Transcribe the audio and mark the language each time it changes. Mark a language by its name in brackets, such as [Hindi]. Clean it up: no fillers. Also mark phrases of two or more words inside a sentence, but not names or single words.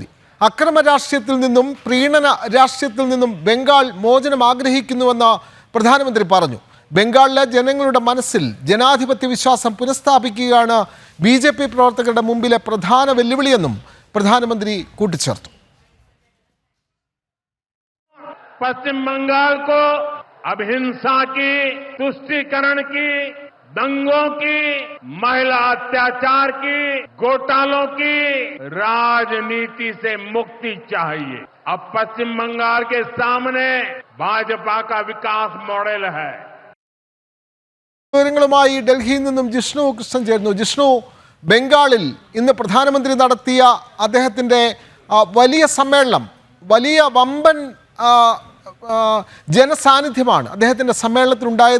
[Malayalam] അക്രമ രാഷ്ട്രീയത്തിൽ നിന്നും പ്രീണന രാഷ്ട്രീയത്തിൽ നിന്നും ബംഗാൾ മോചനം ആഗ്രഹിക്കുന്നുവെന്ന് പ്രധാനമന്ത്രി പറഞ്ഞു. ബംഗാളിലെ ജനങ്ങളുടെ മനസ്സിൽ ജനാധിപത്യ വിശ്വാസം പുനഃസ്ഥാപിക്കുകയാണ് BJP പ്രവർത്തകരുടെ മുമ്പിലെ പ്രധാന വെല്ലുവിളിയെന്നും പ്രധാനമന്ത്രി കൂട്ടിച്ചേർത്തു. [Hindi] പശ്ചിമ ബംഗാൾ को अब हिंसा की तुष्टीकरण की दंगों की महिला अत्याचार की घोटालों की राजनीति से मुक्ति चाहिए. अब पश्चिम बंगाल के सामने भाजपा का विकास मॉडल है. [Malayalam] വിവരങ്ങളുമായി ഡൽഹിയിൽ നിന്നും ജിഷ്ണു കൃഷ്ണൻ ചേരുന്നു. ജിഷ്ണു, ബംഗാളിൽ ഇന്ന് പ്രധാനമന്ത്രി നടത്തിയ അദ്ദേഹത്തിൻ്റെ വലിയ സമ്മേളനം, വലിയ വമ്പൻ ജനസാന്നിധ്യമാണ് അദ്ദേഹത്തിൻ്റെ സമ്മേളനത്തിലുണ്ടായത്.